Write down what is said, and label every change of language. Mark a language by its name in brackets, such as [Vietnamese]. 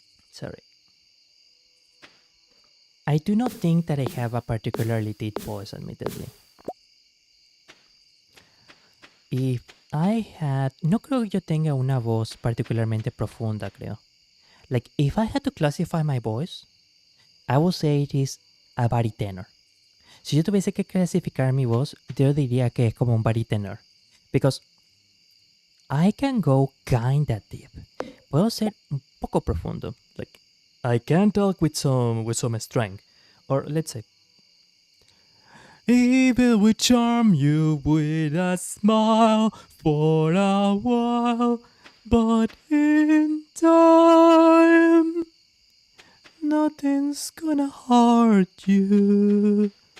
[English] Sorry. I do not think that I have a particularly deep voice, admittedly. If I had... [Spanish] No creo que yo tenga una voz particularmente profunda, creo. [English] Like, if I had to classify my voice, I would say it is a baritenor. [Spanish] Si yo tuviese que clasificar mi voz, yo diría que es como un baritenor. [English] Because I can go kinda deep. [Spanish] Puedo ser un poco profundo. [English] Like, I can talk with some strength. Or let's say, evil will charm you with a smile for a while, but in time, nothing's gonna hurt you.